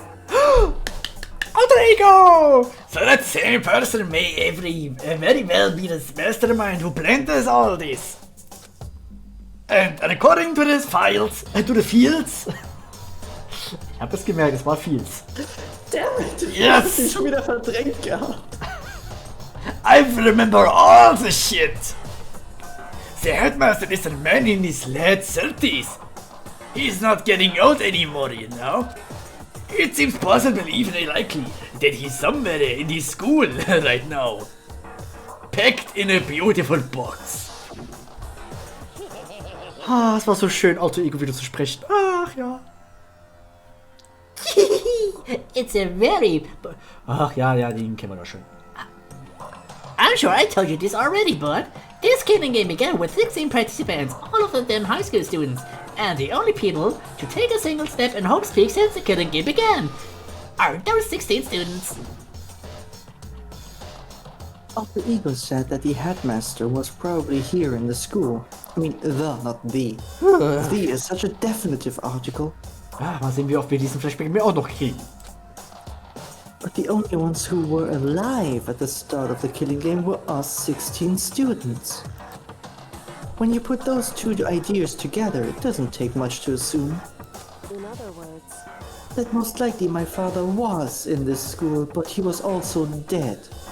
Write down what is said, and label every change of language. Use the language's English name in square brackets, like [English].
[English] Oh, there you go! So that same person may very well be the mastermind who planned all this. And according to the files, to the fields. [German] Ich hab das gemerkt, es war Fields. [English] Damn it! Yes! [German] Ich hab sie schon wieder verdrängt gehabt. [English] I remember all the shit. The headmaster is a man in his late 30s. He's not getting old anymore, you know. It seems possible, even likely, that he's somewhere in his school right now. Packed in a beautiful box. [German] Ah, es war so schön, Alter Ego wieder zu sprechen. Ach ja. [English] It's a very... [German] Ach ja, den kennen wir doch schon. [English] I'm sure I told you this already, bud. This killing game began with 16 participants, all of them high school students, and the only people to take a single step in Hope's Peak since the killing game began are those 16 students. Alter Ego said that the headmaster was probably here in the school. I mean, not the. The is such a definitive article. [German] Mal sehen, wie oft wir diesen Flashback mir auch noch kriegen. [English] But the only ones who were alive at the start of the killing game were us 16 students. When you put those two ideas together, it doesn't take much to assume In other words, that most likely my father was in this school, but he was also dead.